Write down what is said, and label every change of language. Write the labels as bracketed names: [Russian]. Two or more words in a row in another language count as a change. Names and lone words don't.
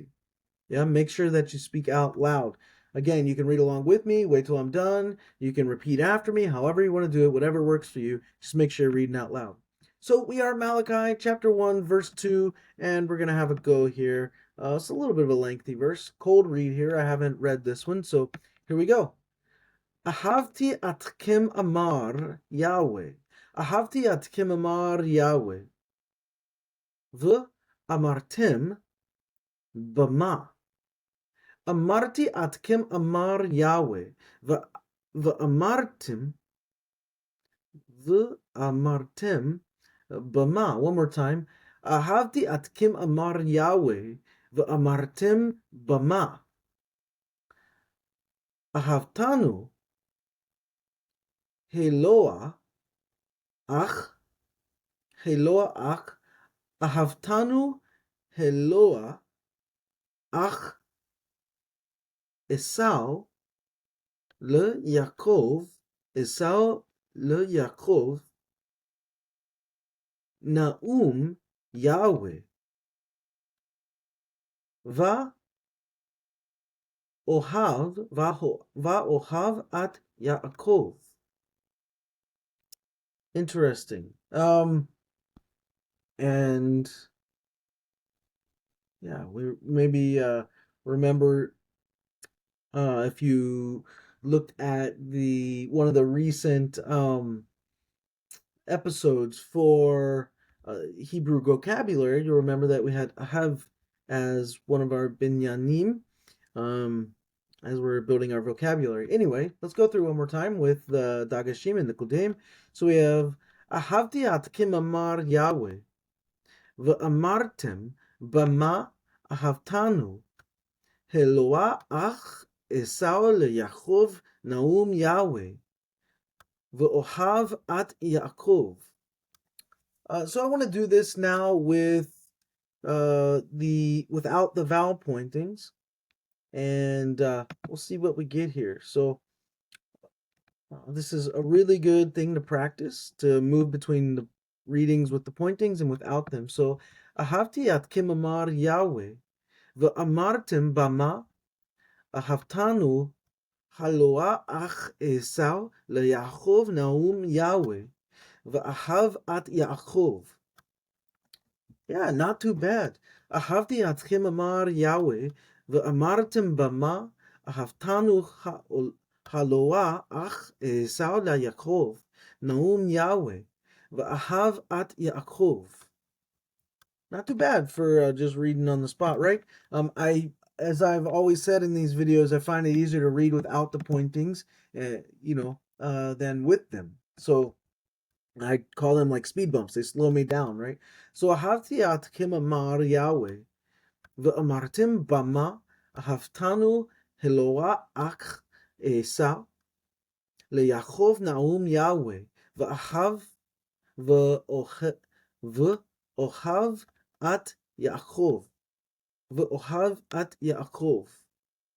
[English] Yeah, make sure that you speak out loud. Again, you can read along with me, wait till I'm done. You can repeat after me, however you want to do it, whatever works for you. Just make sure you're reading out loud. So we are Malachi chapter 1 verse 2, and we're going to have a go here. It's a little bit of a lengthy verse. Cold read here. I haven't read this one, so here we go. [Hebrew] אהבתי אתכם אמר יהוה. אהבתי אתכם אמר יהוה. אמרתם במה. אמרתי אתכם אמר יהוה. אמרתם במה. [English] One more time. [Hebrew] אהבתי אתכם אמר יהוה. אמרתם במה. אהבתנו הלוא אח, אהבתנו הלוא אח, עשו ליעקב, נאם יהוה, ואהב את יעקב. [English] Interesting. And yeah, we maybe remember if you looked at one of the recent episodes for Hebrew vocabulary, you'll remember that we had ahav as one of our binyanim, as we're building our vocabulary. Anyway, let's go through one more time with the Dagashim and the Kudim. So we have [Hebrew] אהבתי אתכם אמר יהוה, ואמרתם במה אהבתנו, הלוא אח עשו ליעקב נאם יהוה, ואהב את יעקב. [English] So I want to do this now with without the vowel pointings, and we'll see what we get here. So this is a really good thing to practice, to move between the readings with the pointings and without them. [Hebrew] So אהבתי אתכם אמר יהוה, ואמרתם במה אהבתנו הלוא אח עשו ליעקב נאם יהוה, ואהב את יעקב. [English] Yeah, not too bad. [Hebrew] אהבתי אתכם אמר יהוה, ואמרתם במה אהבתנו הלוא אח עשו ליעקב נאם יהוה, ואהב את יעקב. [English] Not too bad for just reading on the spot, right? As I've always said in these videos, I find it easier to read without the pointings, than with them. So I call them like speed bumps. They slow me down, right? So [Hebrew] אהבתי אתכם אמר יהוה, ואמרתם במה אהבתנו הלוא אח עשו ליעקב נאם יהוה, ואהב ואהב את יעקב, ואהב את יעקב.